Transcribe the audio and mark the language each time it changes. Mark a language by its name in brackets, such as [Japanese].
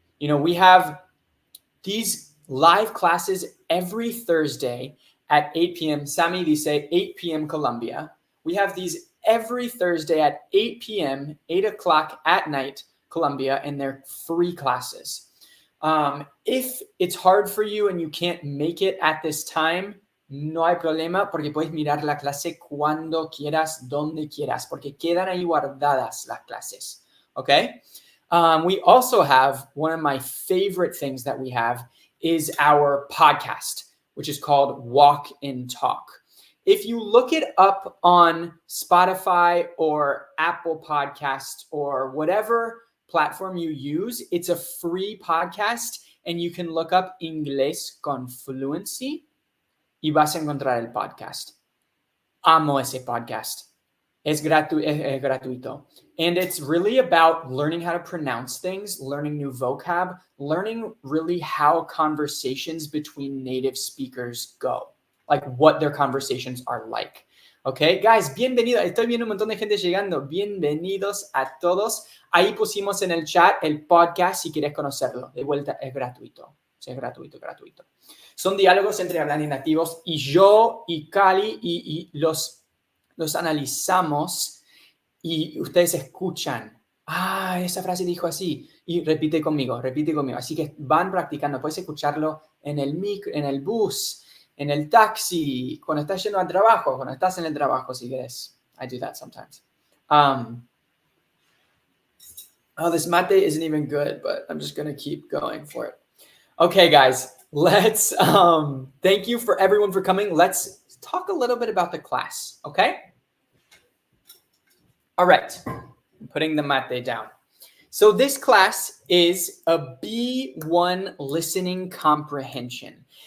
[English] You know, we have these live classes every Thursday at 8 p.m. Sammy [Spanish] dice [English] 8 p.m. Colombia. We have these every Thursday at 8 p.m., 8 o'clock at night, Colombia, and they're free classes. If it's hard for you and you can't make it at this time, [Spanish] no hay problema porque puedes mirar la clase cuando quieras, donde quieras, porque quedan ahí guardadas las clases. [English] Okay? We also have one of my favorite things that we have is our podcast, which is called Walk and Talk. If you look it up on Spotify or Apple Podcast or whatever platform you use, it's a free podcast and you can look up Inglés con Fluency [Spanish] y vas a encontrar el podcast. Amo ese podcast. Es gratuito. [English] And it's really about learning how to pronounce things, learning new vocab, learning really how conversations between native speakers go, like what their conversations are like. Okay, guys, [Spanish] bienvenidos. Estoy viendo un montón de gente llegando. Bienvenidos a todos. Ahí pusimos en el chat el podcast si quieres conocerlo. De vuelta, es gratuito. Es gratuito. Son diálogos entre hablantes nativos y yo y Cali y los analizamos y ustedes escuchan. Ah, esa frase dijo así. Y repite conmigo. Así que van practicando. Puedes escucharlo en el micro, en el bus, en el taxi, cuando estás yendo al trabajo, cuando estás en el trabajo, si quieres. [English] I do that sometimes. This mate isn't even good, but I'm just going to keep going for it. Okay, guys, let's, thank you for everyone for coming. Let's talk a little bit about the class, okay? All right, I'm putting the mate down. So this class is a B1 listening comprehension.